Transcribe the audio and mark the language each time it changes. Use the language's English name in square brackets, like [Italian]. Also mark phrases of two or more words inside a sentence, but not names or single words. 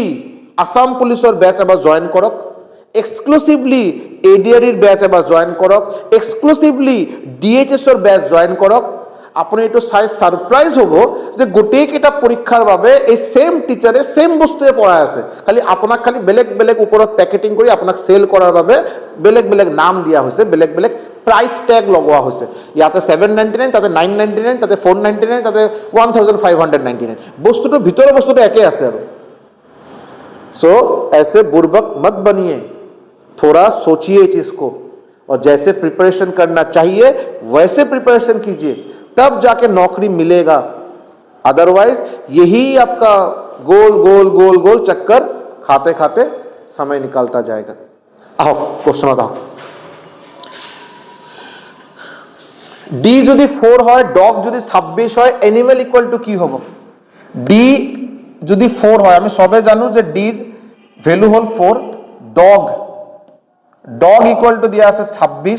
[Assamese] আসাম পুলিচৰ বেচ এবাৰ জইন কৰক, [English] exclusively ADRE batch [Assamese] এবাৰ জইন কৰক, [English] exclusively DHS batch [Assamese] জইন কৰক, আপুনি এইটো চাই সাৰপ্ৰাইজ হ'ব যে গোটেই কেইটা পৰীক্ষাৰ বাবে এই [English] same teacher [Assamese] সেম বস্তুৱে পঢ়াই আছে, খালি আপোনাক খালি বেলেগ বেলেগ ওপৰত পেকেটিং কৰি আপোনাক সেল কৰাৰ বাবে বেলেগ বেলেগ নাম দিয়া হৈছে, বেলেগ বেলেগ [English] price tag [Assamese] লগোৱা হৈছে। ইয়াতে 799, তাতে 999, তাতে 499, তাতে 1599। বস্তুটোৰ ভিতৰৰ বস্তুটো একে আছে আৰু। [Hindi] सो ऐसे बुर्बक मत बनिए, थोड़ा सोचिए चीज को और जैसे प्रिपरेशन करना चाहिए वैसे प्रिपरेशन कीजिए, तब जाके नौकरी मिलेगा। अदरवाइज यही आपका गोल गोल गोल गोल चक्कर खाते खाते समय निकालता जाएगा। आओ क्वेश्चन बताओ। [Assamese] ডি যদি 4 হয়, ডগ যদি 26 হয়, [English] animal equal to [Assamese] কি হ'ব? ডি যদি 4 হয়, আমি সবে জানো যে ডিৰ ভ্যালু হল 4, ডগ [English] equal to [Assamese] দিয়া আছে 26।